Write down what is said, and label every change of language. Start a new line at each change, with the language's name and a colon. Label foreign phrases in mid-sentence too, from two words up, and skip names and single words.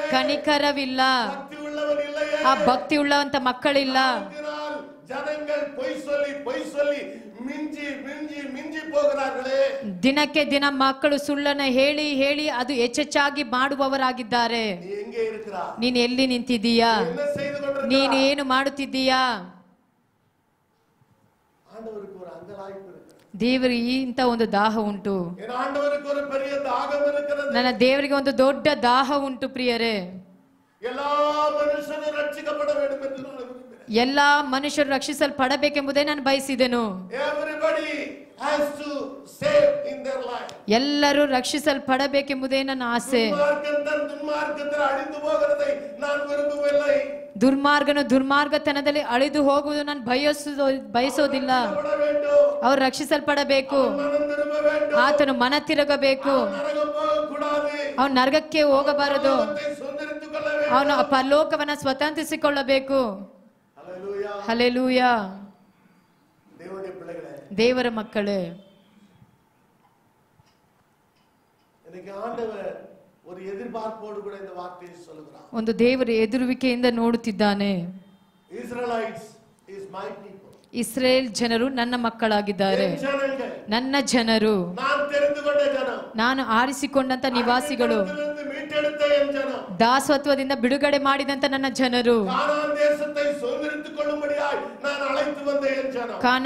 Kannada: ಕನಿಕರವಿಲ್ಲ,
Tamil: பக்தி உள்ளவன் இல்லையே,
Kannada: ಆ ಭಕ್ತಿ ಉಳ್ಳವಂತ ಮಕ್ಕಳಿಲ್ಲ.
Tamil: இதனால் ஜனங்கள் பொய் சொல்லி மிஞ்சி போகிறார்களே.
Kannada: ದಿನಕ್ಕೆ ದಿನ ಮಕ್ಕಳು ಸುಳ್ಳನ್ನ ಹೇಳಿ ಹೇಳಿ ಅದು ಹೆಚ್ಚೆಚ್ಚಾಗಿ ಮಾಡುವವರಾಗಿದ್ದಾರೆ.
Tamil: நீ எங்கே இருக்கிறாய்?
Kannada: ನೀನು ಎಲ್ಲಿ ನಿಂತಿದ್ದೀಯಾ?
Tamil: என்ன செய்து கொண்டிருக்கிறாய்?
Kannada: ನೀನು ಏನು ಮಾಡುತ್ತಿದ್ದೀಯಾ?
Tamil: ஆண்டவருக்கு ஒரு அங்கலாய்ப்பு இருக்கு.
Kannada: ದೇವರಿಗೆ ಇಂಥ ಒಂದು ದಾಹ ಉಂಟು.
Tamil: என் ஆண்டவருக்கு ஒரு பெரிய தாகம் இருக்கிறது.
Kannada: ನನ್ನ ದೇವರಿಗೆ ಒಂದು ದೊಡ್ಡ ದಾಹ ಉಂಟು ಪ್ರಿಯರೇ.
Tamil: எல்லா மனுஷனும் ரட்சிக்கப்பட வேண்டும் என்று நான் விரும்புகிறேன்.
Kannada: ಎಲ್ಲಾ ಮನುಷ್ಯರು ರಕ್ಷಿಸಲ್ಪಡಬೇಕೆಂಬುದೇ ನಾನು ಬಯಸಿದೆನು.
English: Everybody has to save in their life.
Kannada: ಎಲ್ಲರೂ ರಕ್ಷಿಸಲ್ಪಡಬೇಕೆಂಬುದೇ ನನ್ನ ಆಸೆ.
Tamil: துன்மார்க்கத்தில் அழிந்து போகிறதை நான் விரும்பவில்லை.
Kannada: ದುರ್ಮಾರ್ಗನು ದುರ್ಮಾರ್ಗತನದಲ್ಲಿ ಅಳಿದು ಹೋಗುವುದು ನಾನು ಬಯಸೋದಿಲ್ಲ. ಅವರು ರಕ್ಷಿಸಲ್ಪಡಬೇಕು. ಆತನು ಮನ ತಿರುಗಬೇಕು. ಅವನು ನರಕಕ್ಕೆ ಹೋಗಬಾರದು. ಅವನು ಪರಲೋಕವನ್ನ ಸ್ವತಂತ್ರಿಸಿಕೊಳ್ಳಬೇಕು. ಹಲ್ಲೆಲೂಯಾ. ದೇವರ ಮಕ್ಕಳೇ,
Tamil: ஒரு எதிர்பார்ப்போடு கூட இந்த வார்த்தையை சொல்லுகிறார்.
Kannada: ಒಂದು ದೇವರ ಎದುರುವಿಕೆಯಿಂದ ನೋಡುತ್ತಿದ್ದಾನೆ.
English: Israelites is my people.
Kannada: ಇಸ್ರೇಲ್ ಜನರು ನನ್ನ ಮಕ್ಕಳಾಗಿದ್ದಾರೆ, ನನ್ನ ಜನರು,
Tamil: நான் தெரிந்து கொண்ட ஜனம்,
Kannada: ನಾನು ಆರಿಸಿಕೊಂಡಂತ ನಿವಾಸಿಗಳು,
Tamil: மீட்டெடுத்த என் ஜனம்,
Kannada: ದಾಸತ್ವದಿಂದ ಬಿಡುಗಡೆ ಮಾಡಿದಂತ ನನ್ನ ಜನರು,
Tamil: கானான் தேசத்தை சுதந்திரித்துக் கொள்ளும்படியாய் நான் அழைத்து வந்த என் ஜனம்,